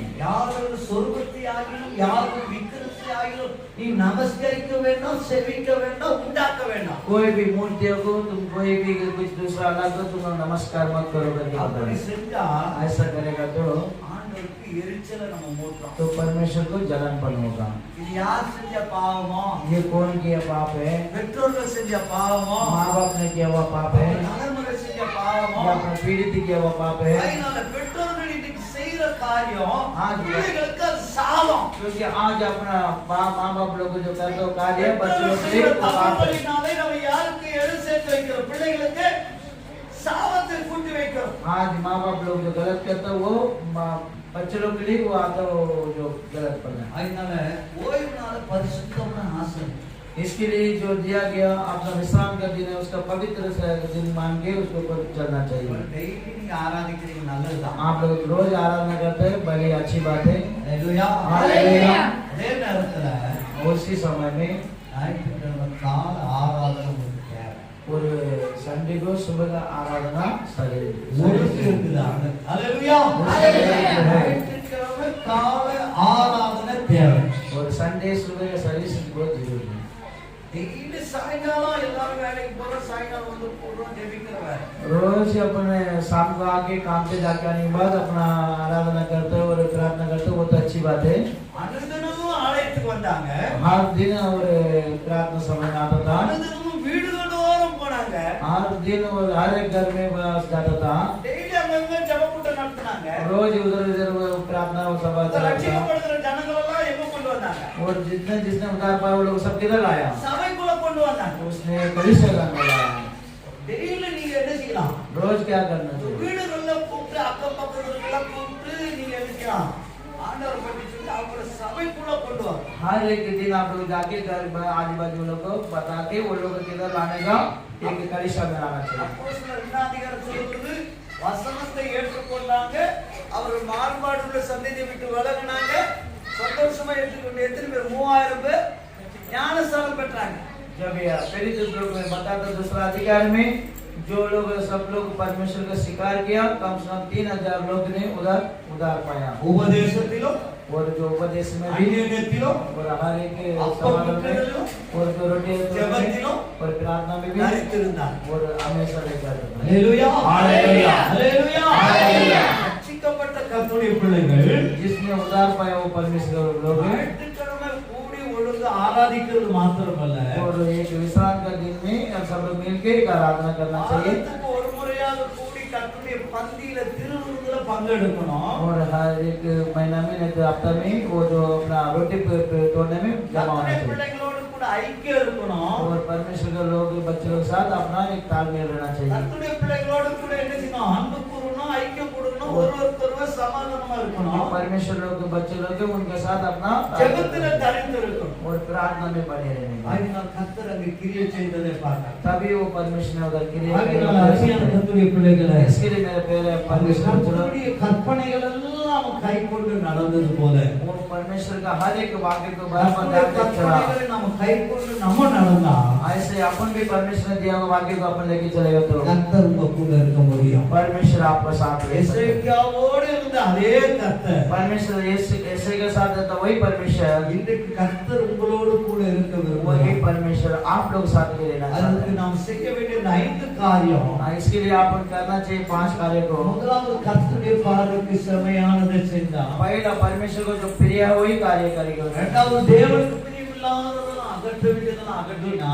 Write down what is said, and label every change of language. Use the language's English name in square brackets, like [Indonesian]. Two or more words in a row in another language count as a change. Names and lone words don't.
[Tamil] யாரும் சொர்க்கத்தை ஆகிலும் யாரும் விக்கிரத்தை ஆகிலும் நீ நமஸ்கரிக்க வேண்டாம், செவிக்க வேண்டாம், உண்டாக்க வேண்டாம். [Hindi] कोई भी मूर्तियों को तुम कोई भी कुछ दूसरा अल्लाह को तुम नमस्कार मत करो करके बता [Tamil] அப்படி [Hindi] रहे हैं। [Tamil] செஞ்சா [Hindi] ऐसा करेगा तो [Tamil] ஆண்டவருக்கு எரிச்சலை நம்ம மூட்டுறோம். [Hindi] तो परमेश्वर को जलनपन होगा। [Tamil] இது யார் செஞ்ச பாவமோ? [Hindi] ये कौन किया पाप है? [Tamil] பெற்றோர்கள் செஞ்ச பாவமோ? [Hindi] माँ बाप ने किया हुआ पाप है [Tamil] தலைமுறை செஞ்ச பாவமோ? [Hindi] या अपने पीड़ित किया हुआ पाप है? [Tamil] அதனால பெற்றோர்கள் இன்னைக்கு செய்யற காரியம் [Hindi] हाँ जी। [Tamil] பிள்ளைகளுக்கு அது சாபம். [Hindi] क्योंकि आज अपना माँ बाप लोग जो करते हो कार्य बच्चों [Tamil] பெற்றோர்கள் [Hindi] से [Tamil] செய்யற [Hindi] वो पाप है। [Tamil] தவறுகளினாலே நம்ம யாருக்கு எடு சேர்த்து வைக்கிறோம்? பிள்ளைகளுக்கு சாபத்தை கூட்டி வைக்கிறோம். [Hindi] आज माँ बाप लोग जो गलत करते हैं वो बच्चे लोग के लिए वो आता है वो जो गलत करना है। [Tamil] அதனால ஓய்வு நாள் பரிசுத்தமான ஆசை. [Hindi] इसके लिए जो दिया गया अपना विश्राम का दिन है उसका पवित्र से दिन मान के उसके ऊपर चलना चाहिए। [Tamil] டெய்லி நீங்க ஆராதிக்கிறீங்க, நல்லதுதான். [Hindi] आप लोग रोज आराधना करते हैं बड़ी अच्छी बात है। [Tamil] ஹalleluya. [Hindi] हालेलुया। [Tamil] அதே நேரத்துல [Hindi] उसी समय में [Tamil] ஞாயிற்றுக்கிழமை கால ஆராதனை ஒரு தேவை. [Hindi] और संडे को सुबह का आराधना [Tamil] ஒழுங்கு இருக்குதா? ஹalleluya. ஞாயிற்றுக்கிழமை காலை ஆராதனை தேவை. [Hindi] और संडे सुबह का सर्विस बहुत जरूरी है। [Tamil] டெய்லி சாயங்காலம் எல்லாரும் வேலைக்கு போறோம், சாயங்காலம் வந்து போறோம் ஜெபிக்கிறவ. [Hindi] रोज अपने शाम को आके काम से जाके आने के बाद अपना आराधना करते हो और प्रार्थना करते हो, वो तो अच्छी बात है। [Tamil] அனுதினமும் ஆலயத்துக்கு வந்தாங்க. [Hindi] हर दिन और प्रार्थना समय में आता था। [Tamil] அனுதினமும் வீடுகளோரம் போனாங்க. [Hindi] हर दिन और हर एक घर में बस जाता था। [Tamil] டெய்லி அங்கங்க ஜெபக்கூட்டம் நடத்துனாங்க. [Hindi] रोज उधर उधर प्रार्थना और सभा करता था। [Tamil] ரட்சிக்கப்படுகிற ஜனங்கள் எல்லாம் எங்க கொண்டு வந்தாங்க? [Hindi] और जितने जिसने उतार पाया वो लोग सब किधर लाया? [Tamil] சபைக்குள்ள கொண்டு वंदाங்க. [Hindi] उसने कलीसिया में लाया। [Tamil] டெய்லி நீங்க என்ன செய்யலாம்? [Hindi] रोज क्या करना चाहिए? [Tamil] வீடுகள்ல கூப்பிட்டு அக்கம் பக்கத்துல கூப்பிட்டு நீங்க என்ன செய்யலாம்? ஆண்டவர் பத்தி சொல்லி அவங்கள சபைக்குள்ள கொண்டு வாங்க. [Hindi] हर एक दिन आप लोग जाके घर आजू बाजू लोग को बता के वो लोग किधर लाने का एक कलीसिया में लाना चाहिए। [Tamil] அப்போஸ்தலர் 2 அதிகாரம் சொல்லுது, வசனத்தை ஏற்றுக்கொண்டாங்க, அவர் மாறுபாடுள்ள சந்ததியை விட்டு விலகினாங்க, சந்தோஷமா ஏற்றுக்கொண்டு எத்தனை பேர்? 3000 பேர் ஞானஸ்நானம் பெற்றாங்க. [Hindi] जब ये प्रेरित लोग में बताता दूसरा अधिकार में जो लोग सब लोग परमेश्वर का स्वीकार किया, कम से कम 3000 लोग ने उधार पाया। [Tamil] உபதேசத்திலும் [Hindi] और जो उपदेश में भी [Tamil] ஐக்கியத்திலும் [Hindi] और हर एक [Tamil] அப்பம் [Hindi] समारोह में [Tamil] விற்கிறதிலும் [Hindi] और जो रोटी [Tamil] ஜெபத்திலும் [Hindi] और प्रार्थना में भी [Tamil] தரித்திருந்தார். [Hindi] और हमेशा लेकर [Tamil] ஹalleluya [Hindi] हालेलुया [Tamil] ஹalleluya [Hindi] हालेलुया। [Tamil] ரட்சிக்கப்பட்ட கர்த்தருடைய பிள்ளைகள் [Hindi] जिसने उधार पाया वो परमेश्वर लोग हैं। [Tamil] ஞாயிற்றுக்கிழமை கூடி ஒழுங்கு ஆராதிக்கிறது மாத்திரமல்ல, [Hindi] और एक विश्राम का दिन में सब लोग मिलकर एक आराधना करना चाहिए। [Tamil] வாரத்துக்கு ஒரு முறையாக கூடி கர்த்தருடைய பந்தியில திருவிருந்துல பங்கெடுக்கணும். [Hindi] और हर एक महीना में नहीं तो हफ्ता में वो जो अपना रोटी तोड़ने में जमा होना [Tamil] கர்த்தருடைய [Hindi] चाहिए। [Tamil] பிள்ளைகளோடு கூட ஐக்கியம் இருக்கணும். [Hindi] और परमेश्वर के लोग बच्चों के साथ अपना एक तालमेल रहना चाहिए। [Tamil] கர்த்தருடைய பிள்ளைகளோடு கூட என்ன செய்யணும்? அன்பு கூறணும், ஐக்கியம் கூடணும், ஒருவருக்கொருவர் சமாதானமா இருக்கணும். [Hindi] परमेश्वर लोग के बच्चे लोग हैं, उनके साथ अपना [Tamil] ஜெபத்தில தரித்து இருக்கணும். [Hindi] और प्रार्थना में बने रहने का। [Tamil] ஆகினால் கர்த்தர் அங்கே கிரியை செய்ததை பார்த்தார். [Hindi] तभी वो परमेश्वर ने उधर क्रिया [Tamil] ஆகினால் அருமையான கர்த்தருடைய பிள்ளைகளே, [Hindi] इसके लिए मेरे प्यारे परमेश्वर [Tamil] கர்த்தருடைய கற்பனைகள் எல்லாம் கைக்கொண்டு நடந்தது போல [Hindi] वो परमेश्वर का हर एक वाक्य को बराबर [Tamil] கர்த்தருடைய [Hindi] ध्यान से चला। [Tamil] கற்பனைகளை நாம கைக்கொண்டு நம்ம நடந்தா [Hindi] ऐसे अपन भी परमेश्वर ने दिया हुआ वाक्य को अपन लेके चलेगा तो [Tamil] கர்த்தர் உங்க கூட இருக்க முடியும். [Hindi] परमेश्वर आपका साथ रह सकता है। [Tamil] எசேக்கியாவோடு இருந்த அதே கர்த்தர் [Hindi] परमेश्वर ऐसे के साथ रहता वही परमेश्वर, [Tamil] இன்றைக்கு கர்த்தர் உங்களோடு கூட இருக்க [Hindi] वही [Tamil] விரும்புகிறார். [Hindi] परमेश्वर आप लोग साथ में रहना चाहते [Tamil] அதுக்கு [Hindi] हैं। [Tamil] நாம் செய்ய வேண்டிய 5 காரியம். [Hindi] इसके लिए अपन करना चाहिए 5 कार्य को। [Tamil] முதலாவது கர்த்தருடைய பார்வைக்கு செமையானதை செஞ்சா. [Hindi] पहला परमेश्वर को जो प्रिय है वही कार्य करेगा। [Tamil] இரண்டாவது தேவனுக்கு பிரியமில்லாததெல்லாம் அகற்ற வேண்டியதெல்லாம் அகற்றினா.